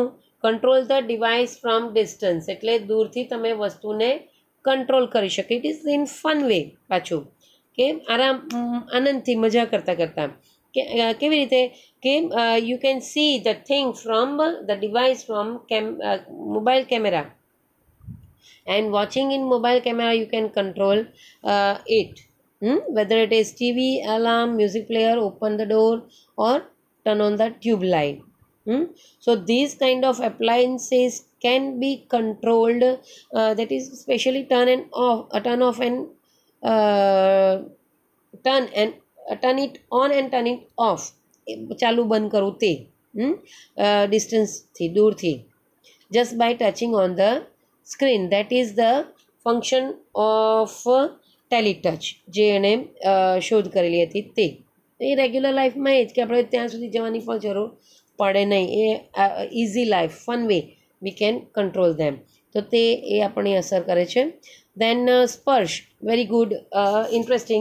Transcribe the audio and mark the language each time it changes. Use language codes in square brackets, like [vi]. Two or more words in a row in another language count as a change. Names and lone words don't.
[en] Control the device from distance. [gu] એટલે દૂરથી તમે વસ્તુને કંટ્રોલ કરી શકો. [en] It is in fun way. [gu] પાછું કે આનંદથી મજા કરતાં કે કેવી રીતે કે [en] you can see the thing from the device from mobile camera and watching in mobile camera you can control it. Whether it is TV, alarm, music player, open the door or turn on the tube light. So these kind of appliances can be controlled, that is especially turn off and turn it on and turn it off. [gu] ચાલુ બંધ કરવું તે ડિસ્ટન્સથી, દૂરથી, [en] just by touching on the screen. That is the function of [gu] ટેલિટચ જે એણે શોધ કરેલી હતી તે. એ રેગ્યુલર લાઈફમાં એ જ કે આપણે ત્યાં સુધી જવાની પણ જરૂર પડે નહીં. [en] An easy life, fun way we can control them. [gu] તો તે એ આપણને અસર કરે છે. દેન સ્પર્શ, [en] very good, interesting.